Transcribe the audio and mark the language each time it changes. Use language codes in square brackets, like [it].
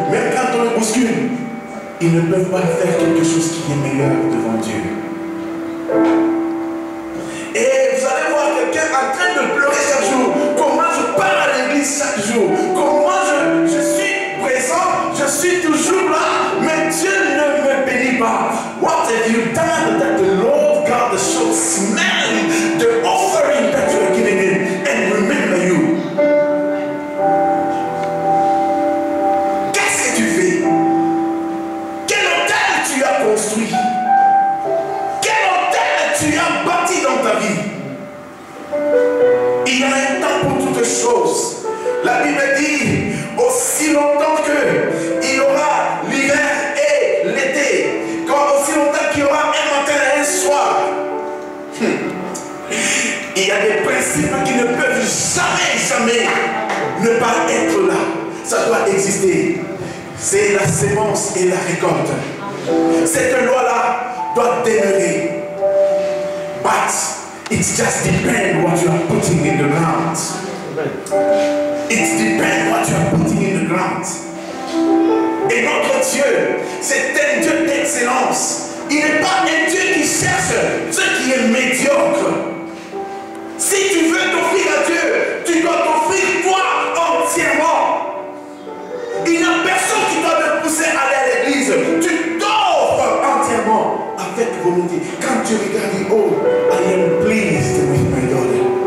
[fr] Même quand on les bouscule, ils ne peuvent pas faire quelque chose qui est meilleur devant Dieu. Et vous allez voir quelqu'un en train de pleurer chaque jour. Comment je pars à l'église chaque jour. Comment je suis présent, je suis toujours là, mais Dieu ne me bénit pas. [en] What have you done that the Lord God should smell the offering that you are giving him and remember you? [fr] Qu'est-ce que tu fais? Quel hôtel tu as construit? Quel hôtel tu as bâti dans ta vie? Il y a un temps pour toutes choses. La Bible dit, aussi longtemps qu'il y aura l'hiver et l'été, aussi longtemps qu'il y aura un matin et un soir, il y a des principes qui ne peuvent jamais ne pas être là. Ça doit exister. C'est la sémence et la récolte. Cette loi-là doit demeurer. [en] But it just depends what you are putting in the ground. It depends what you are putting in the ground. [fr] Et notre Dieu, c'est un Dieu d'excellence. Il n'est pas un Dieu qui cherche ce qui est médiocre. Si tu veux t'offrir à Dieu, tu dois t'offrir toi entièrement. Il n'y a personne qui doit te pousser à aller à l'église. Tu t'offres entièrement avec volonté. Quand tu regardes, oh, I am pleased with my daughter.